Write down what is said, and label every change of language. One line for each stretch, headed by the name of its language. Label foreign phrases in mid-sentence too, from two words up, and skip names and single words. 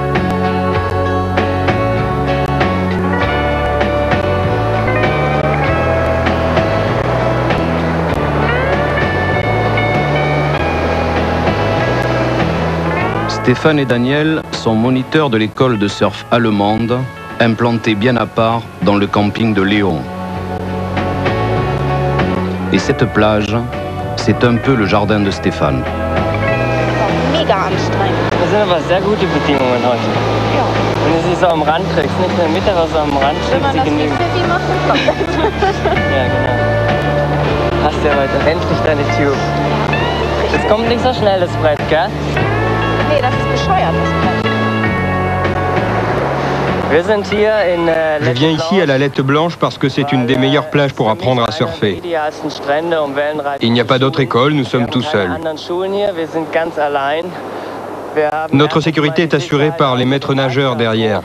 French: Stéphane et Daniel sont moniteurs de l'école de surf allemande, implantée bien à part dans le camping de Léon. Et cette plage, c'est un peu le jardin de Stéphane.
German: Mega anstrengend. Das sind aber sehr gute Bedingungen heute. Wenn du sie so am Rand kriegst, nicht in der Mitte, aber so am Rand kriegst, sie genügen. Ja, genau. Hast du ja heute endlich deine Tube. Das kommt nicht so schnell, das Brett, gell? Nee, das ist bescheuert, das Brett.
French: Je viens ici à la Lette Blanche parce que c'est une des meilleures plages pour apprendre à surfer. Il n'y a pas d'autre école, nous sommes tout seuls. Notre sécurité est assurée par les maîtres nageurs derrière.